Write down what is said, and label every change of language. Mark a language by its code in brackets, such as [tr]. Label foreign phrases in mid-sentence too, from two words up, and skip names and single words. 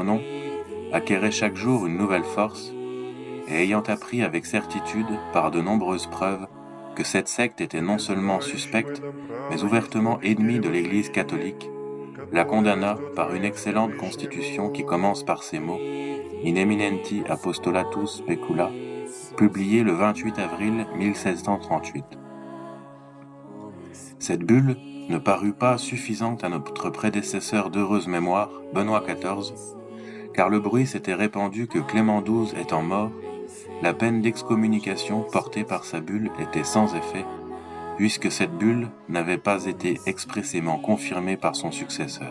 [fr] nom, acquérait chaque jour une nouvelle force, et ayant appris avec certitude, par de nombreuses preuves, que cette secte était non seulement suspecte, mais ouvertement ennemie de l'Église catholique, la condamna par une excellente constitution qui commence par ces mots « In eminenti apostolatus specula », publiée le 28 avril 1638. Cette bulle ne parut pas suffisante à notre prédécesseur d'heureuse mémoire, Benoît XIV, car le bruit s'était répandu que Clément XII étant mort, la peine d'excommunication portée par sa bulle était sans effet, puisque cette bulle n'avait pas été expressément confirmée par son successeur.